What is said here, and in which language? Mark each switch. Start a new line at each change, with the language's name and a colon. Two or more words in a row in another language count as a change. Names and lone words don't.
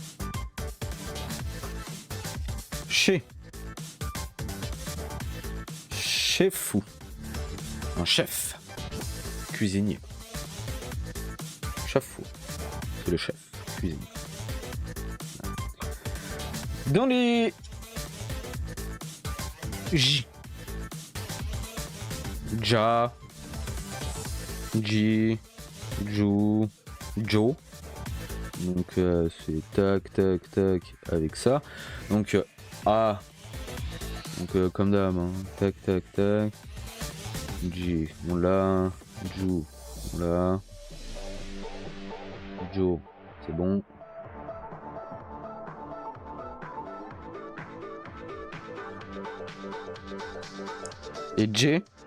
French: Chez. Chef ou. Un chef. Cuisinier. Chafou. C'est le chef. Cuisinier. Dans les J.
Japanese: Ja. Ji. Ju. Jo.
French: Donc c'est tac tac tac avec ça. Donc A. Donc comme d'hab. Hein. Tac tac tac. Ji. On l'a. Ju. On l'a. Jo. C'est bon. Et J.